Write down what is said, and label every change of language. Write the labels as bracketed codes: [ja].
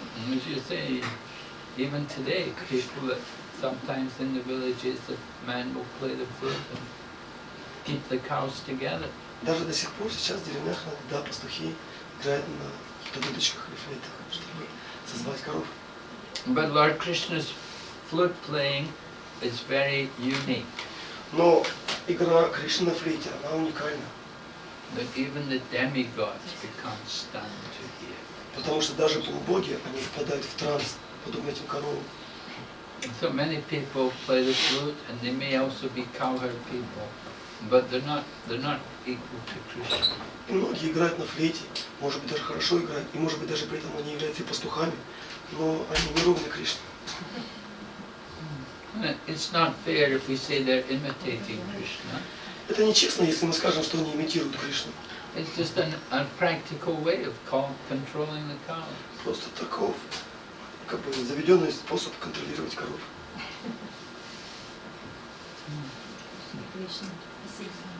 [en] As you say, even today, people that sometimes in the villages, the man will play the flute and keep the cows together. [ru] Даже до сих пор сейчас в деревнях иногда пастухи играют на дудочках или флейтах, чтобы созвать коров. [en] But Lord Krishna's flute playing is very unique. [ru] Но игра Кришны на флейте, она уникальна. [en] That even the demigods become stunned to hear. [ru] Потому что даже полубоги, они впадают в транс, подобно этим коровам. [en] So many people play the flute, and they may also be cowherd people. but they're not equal to Krishna. [ru] И многие играют на флейте, может быть даже хорошо играют, и может быть даже при этом они являются и пастухами, но они не ровны Кришне. [en] It's not fair if we say they're imitating Krishna. [ru] Это нечестно, если мы скажем, что они имитируют Кришну. [en] It's just a practical way of controlling the cow. [ru] Просто таков, как бы заведенный способ контролировать коров. Кришна. Спасибо.